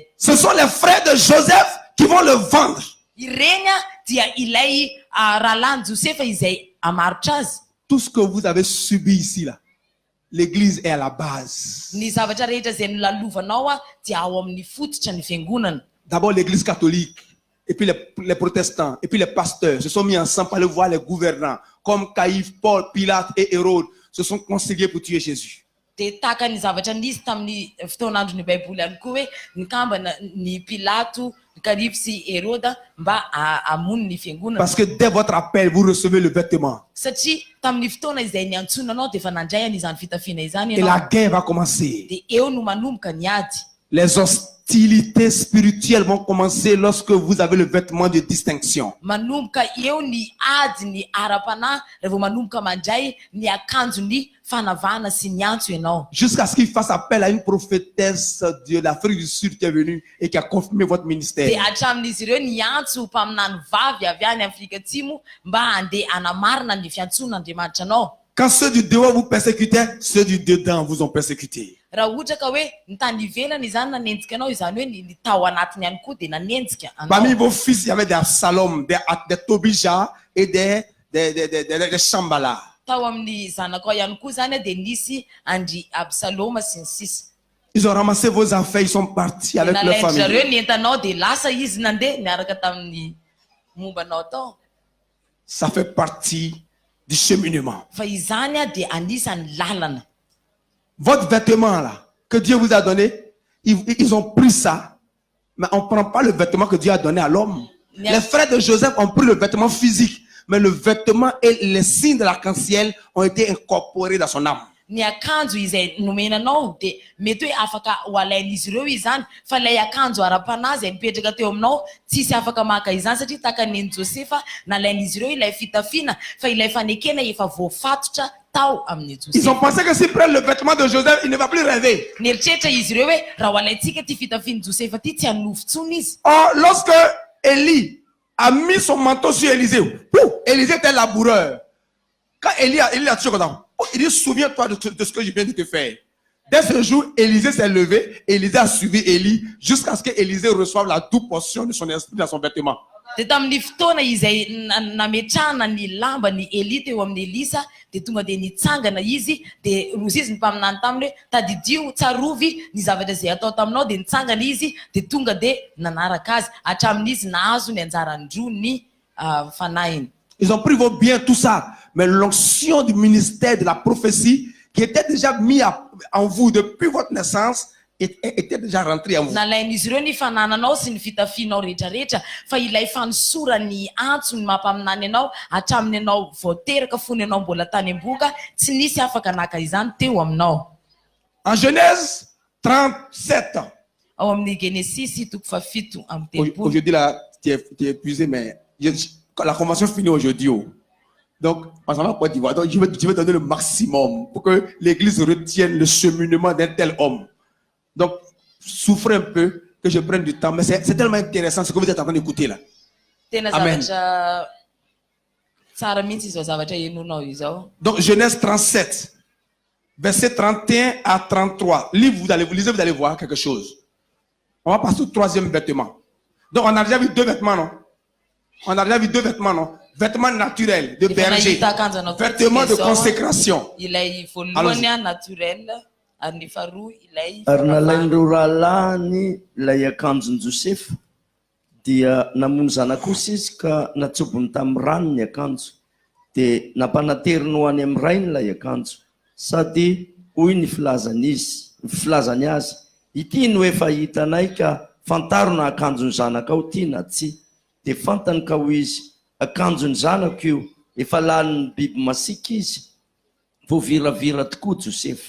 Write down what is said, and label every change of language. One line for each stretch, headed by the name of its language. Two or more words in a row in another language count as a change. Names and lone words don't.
French: Ce sont les frères de Joseph qui vont le vendre.
Malagasy: Ireny dia ilay rahalahy Josefa izay amarotra azy.
French: Tout ce que vous avez subi ici là, l'église est à la base.
Malagasy: Ny zavatra rehetra izay nolalovanao dia ao amin'ny fototra ny fiangonana.
French: D'abord l'église catholique, et puis les protestants, et puis les pasteurs se sont mis ensemble pour aller voir les gouvernants, comme Caïphe, Paul, Pilate et Hérode, se sont conseillés pour tuer Jésus.
Malagasy: Dia tahaka ny zavatra nisy tamin'ny fotoanandron'ny baiboly ihany koa hoe nikambana ny Pilato, Caïphe sy Hérode mba hamono ny fiangonana.
French: Parce que dès votre appel, vous recevez le vêtement.
Malagasy: Satria tamin'ny fotoana izay niantsonanao dia efa nandray izany fitafiana izany
French: Et la guerre va commencer.
Malagasy: dia eo no manomboka ny ady.
French: Les hostilités spirituelles vont commencer lorsque vous avez le vêtement de distinction.
Malagasy: Manomboka eo ny ady ny ara-panahy rehefa vao manomboka mandray ny akanjon'ny fanavana sy ny antso ianao.
French: Jusqu'à ce qu'il fasse appel à une prophétesse de l'Afrique du Sud qui est venue et qui a confirmé votre ministère.
Malagasy: Dia hatramin'izy ireo ny antso mpaminany vavy avy any Afrika Atsimo mba handeha hanamarina ny fiantson'Andriamanitra anao.
French: Quand ceux du dehors vous persécutaient, ceux du dedans vous ont persécuté.
Malagasy: Raha ohatra ka hoe ny tany ivelany izany nanenjika anao izany hoe ny tao anatiny ihany koa dia nanenjika
French: Parmi
Malagasy: anao.
French: vos fils, il y avait des Absalom, des Tobija et des Shambhala.
Malagasy: Tao amin'ny zanakao ihany koa zany dia nisy andry Absaloma sy ny sisa.
French: Ils ont ramassé vos affaires, ils sont partis avec leur
Malagasy: Nalainy
French: famille.
Malagasy: zareo ny entanao dia lasa izy nandeha niaraka tamin'ny mombanao tao.
French: Ça fait partie du cheminement.
Malagasy: Fa izany dia anisan'ny lalana.
French: Votre vêtement là, que Dieu vous a donné, ils ont pris ça, mais on ne prend pas le vêtement que Dieu a donné à l'homme. Les frères de Joseph ont pris le vêtement physique, mais le vêtement et les signes de l'arc-en-ciel ont été incorporés dans son âme.
Malagasy: Ny akanjo izay nomenanao dia mety hoe afaka ho alain'izy ireo izany fa ilay akanjo ara-panahy izay nipetraka teo aminao tsisy afaka maka izany satria tahaka neny Josefa nalain'izy ireo ilay fitafiana fa ilay fanekena efa voafatotra tao amin'ny
French: Ils ont
Malagasy: Josefa.
French: pensé que s'ils prennent le vêtement de Joseph, il ne va plus rêver.
Malagasy: Nieritreritra izy ireo hoe raha ho alaintsika ty fitafiany Josefa ty tsy hanofontsony izy.
French: Or, lorsque Élie a mis son manteau sur Élisée, Élisée était laboureur. Quand Élie a tué comme ça, il dit, souviens-toi de ce que je viens de te faire. Dès ce jour, Élisée s'est levé, Élisée a suivi Élie jusqu'à ce que Élisée reçoive la double portion de son esprit dans son vêtement.
Malagasy: Dia tamin'ny fotoana izay nametrahana ny lamba ny Eli teo amin'ny Elisa dia tonga dia nitsangana izy dia rozy izy ny mpaminany taminy hoe tadidio tsarovy ny zavatra izay atao taminao dia nitsangana izy dia tonga dia nanaraka azy hatramin'izy nahazo ny anjarandroa ny fanahiny.
French: Ils ont pris vos biens, tout ça. Mais l'onction du ministère de la prophétie qui était déjà mis en vous depuis votre naissance était déjà rentrée en vous.
Malagasy: Nalain'izy ireo ny fanananao sy ny fitafianao rehetrarehetra fa ilay fanosora ny antso ny mampaminany anao hatramin'ny anao vao teraka fony anao mbola tany am-boka tsy nisy afaka naka izany teo aminao.
French: En Genèse 37.
Malagasy: Ao amin'ny Genesis toko fafito amin'ny telopolo.
French: Aujourd'hui, là, tu es épuisé, mais la convention finit aujourd'hui. Donc, on s'en va pour dire, donc je vais donner le maximum pour que l'église retienne le cheminement d'un tel homme. Donc, souffrez un peu que je prenne du temps, mais c'est tellement intéressant ce que vous êtes en train d'écouter là. Amen. Donc, Genèse 37, verset 31 à 33. Lisez, vous allez voir quelque chose. On va passer au troisième vêtement. Donc, on a déjà vu deux vêtements, non? On a déjà vu deux vêtements, non? Vêtements naturels de berger, vêtements de consécration.
Malagasy: Ary nalain'ireo rahalahiny ilay akanjon'i Josefa dia namono zana-kosa izy ka natsobony tamin'ny rano ny akanjo dia nampanateriny ho any amin'ny rainy ilay akanjo sady hoy ny filazany azy ity no efa hitanay ka fantaro na akanjon'ny zanakao ty na tsy dia fantany ka ho izy akanjon'ny zanako io efa lanin'ny biby masika izy voaviravira tokoa Josefa.